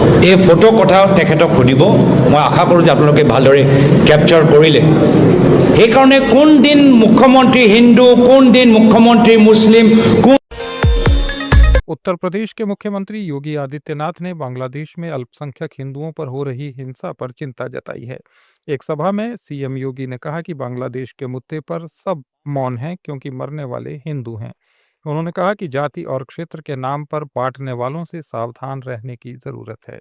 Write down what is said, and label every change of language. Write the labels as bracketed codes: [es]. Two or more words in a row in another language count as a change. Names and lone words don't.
[as] এই ফটো কথা তেখেতক সুধিব, মই আশা কৰোঁ যে আপোনালোকে ভালদৰে কেপচাৰ কৰিলে। সেইকাৰণে কোন দিন মুখ্যমন্ত্ৰী হিন্দু, কোন দিন মুখ্যমন্ত্ৰী মুছলিম, কোন [hi] उत्तर प्रदेश के मुख्यमंत्री योगी आदित्यनाथ ने बांग्लादेश में अल्पसंख्यक हिंदुओं पर हो रही हिंसा पर चिंता जताई है। एक सभा में सीएम योगी ने कहा कि बांग्लादेश के मुद्दे पर सब मौन हैं क्योंकि मरने वाले हिंदू हैं। उन्होंने कहा कि जाति और क्षेत्र के नाम पर बांटने वालों से सावधान रहने की जरूरत है।